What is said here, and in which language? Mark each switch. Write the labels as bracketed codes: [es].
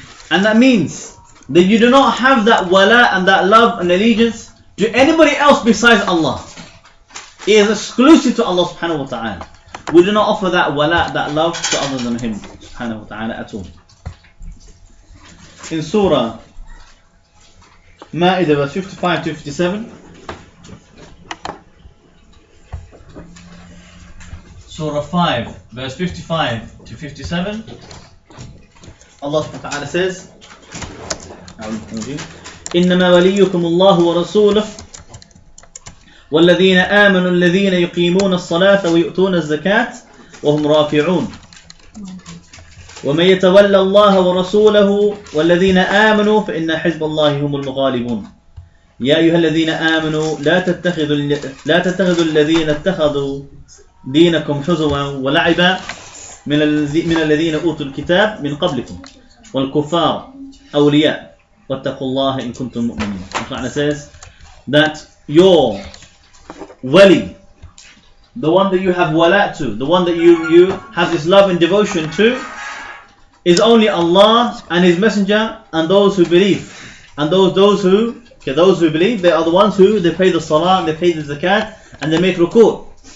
[en] And that means that you do not have that wala and that love and allegiance to anybody else besides Allah. It is exclusive to Allah subhanahu wa ta'ala. We do not offer that wala, that love, to other than Him subhanahu wa ta'ala at all. In Surah Ma'idah verse 55 to 57, Surah 5 verse 55 to 57, Allah subhanahu wa ta'ala says, [ar] إنما وليكم الله ورسوله والذين آمنوا الذين يقيمون الصلاة ويؤتون الزكاة وهم راكعون ومن يتولى الله ورسوله والذين آمنوا فإن حزب الله هم الغالبون يا أيها الذين آمنوا لا تتخذوا الذين اتخذوا دينكم حزوا ولعبا من الذين أوتوا الكتاب من قبلكم والكفار أولياء واتقوا الله إن كنتم مؤمنين. [en] Allah says that your wali, the one that you have wala to, the one that you have this love and devotion to, is only Allah and His Messenger and those who believe. And those who believe, they are the ones who they pay the salah, they pay the zakat, and they make ruku'.